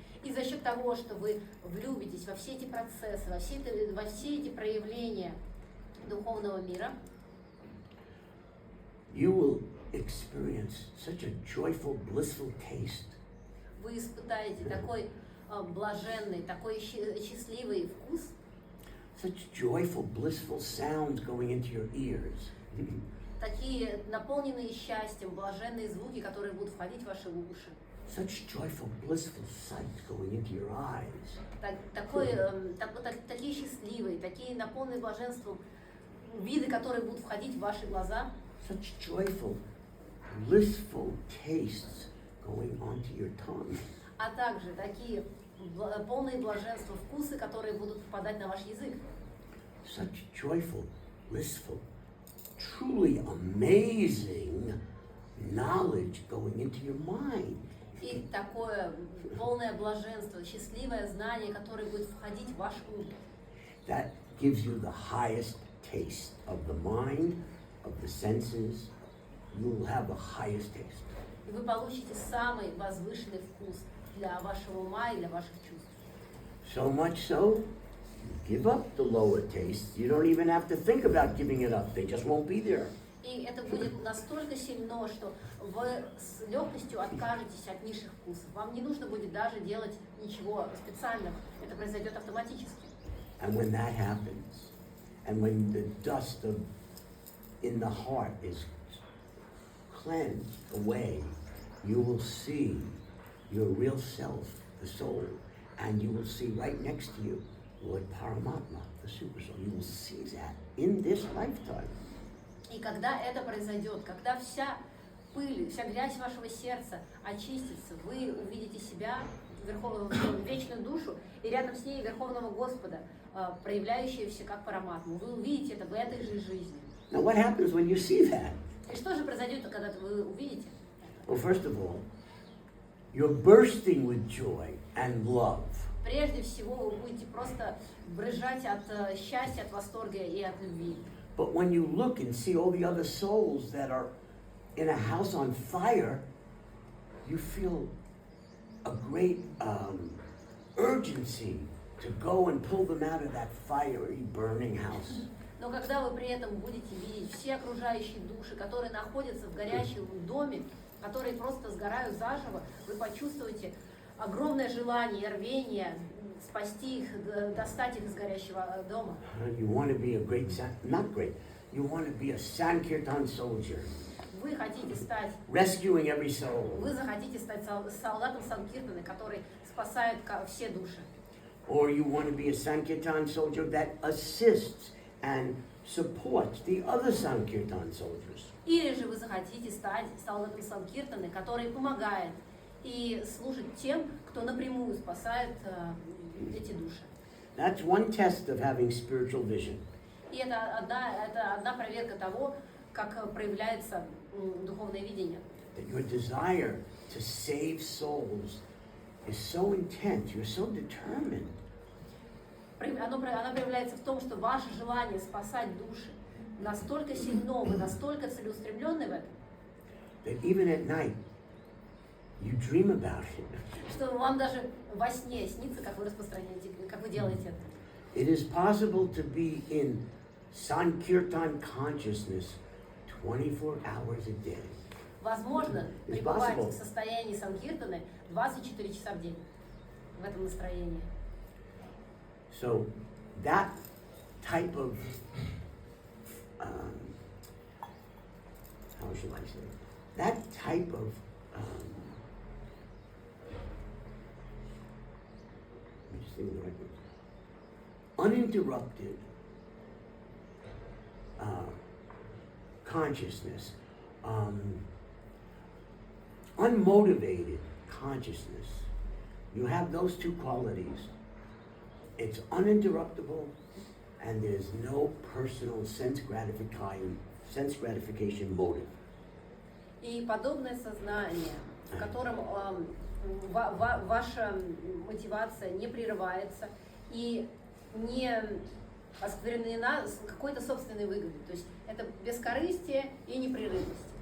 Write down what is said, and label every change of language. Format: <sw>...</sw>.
<ru>И за счет того, что вы влюбитесь во все эти процессы, во все эти проявления духовного мира,</ru> <en>you will experience such a joyful, blissful taste.</en> <ru>вы испытаете такой блаженный, такой счастливый вкус,</ru> <en>Such joyful, blissful sounds going into your ears.</en> <ru>такие наполненные счастьем, блаженные звуки, которые будут входить в ваши уши.</ru> <en>Such joyful, blissful sight going into your eyes.</en> <ru>Такие счастливые, такие наполненные блаженством виды, которые будут входить в ваши глаза.</ru> <en>Such joyful, blissful tastes going onto your tongue.</en> <ru>А также такие полные блаженства вкусы, которые будут попадать на ваш язык.</ru> <en>Such joyful, blissful, truly amazing knowledge going into your mind.</en> <ru>И такое полное блаженство, счастливое знание, которое будет входить в ваш ум.</ru> <en>That gives you the highest taste of the mind, of the senses. You will have the highest taste.</en> <ru>И вы получите самый возвышенный вкус для вашего ума и для ваших чувств.</ru> <en>So much so, you give up the lower tastes. You don't even have to think about giving it up. They just won't be there.</en> <ru>И это будет настолько сильно, что вы с легкостью откажетесь от низших вкусов. Вам не нужно будет даже делать ничего специального. Это произойдет автоматически.</ru> <en>And when that happens, and when the dust of in the heart is cleansed away, you will see your real self, the soul, and you will see right next to you Lord Paramatma, the super soul. You will see that in this lifetime.</en> <ru>И когда это произойдет, когда вся пыль, вся грязь вашего сердца очистится, вы увидите себя, вечную душу, и рядом с ней Верховного Господа, проявляющегося как Параматму. Вы увидите это в этой же жизни.</ru> <en>Now what happens when you see that?</en> <ru>И что же произойдет, когда вы увидите?</ru> <en>Well, first of all, you're bursting with joy and love.</en> <ru>Прежде всего, вы будете просто брызжать от счастья, от восторга и от любви.</ru> <en>But when you look and see all the other souls that are in a house on fire, you feel a great urgency to go and pull them out of that fiery, burning house.</en> <ru>Но когда вы при этом будете видеть все окружающие души, которые находятся в горящем доме, которые просто сгорают заживо, вы почувствуете огромное желание и рвение спасти их, достать их из горящего дома.</ru> <en>You want to be a great, not great, you want to be a Sankirtan soldier.</en> <ru>Вы хотите стать,</ru> <en>Rescuing every soul.</en> <ru>вы захотите стать солдатом Санкиртаны, который спасает все души.</ru> <en>Or you want to be a Sankirtan soldier that assists and supports the other Sankirtan soldiers.</en> <ru>Или же вы захотите стать солдатом Санкиртаны, который помогает и служит тем, кто напрямую спасает эти души.</ru> <en>That's one test of having spiritual vision.</en> <ru>И это одна проверка того, как проявляется духовное видение.</ru> <en>That your desire to save souls is so intense, you're so determined.</en> <ru>Она проявляется в том, что ваше желание спасать души настолько сильно, вы настолько целеустремленны в этом,</ru> <en>That even at night, you dream about it.</en> <ru>что вам даже во сне снится, как вы распространяете, как вы делаете это.</ru> <en>It is possible to be in Sankirtan consciousness 24 hours a day.</en> <ru>Возможно пребывать в состоянии Санкиртаны 24 часа в день в этом настроении.</ru> <en>So that type of, how shall I say, that type of, let me just think of the right word, uninterrupted consciousness, unmotivated consciousness. You have those two qualities. It's uninterruptible, and there's no personal sense gratification motive.</en> <ru>И подобное сознание, в котором ваша мотивация не прерывается и не осквернена какой-то собственной выгодой. То есть это бескорыстие и непрерывность.</ru>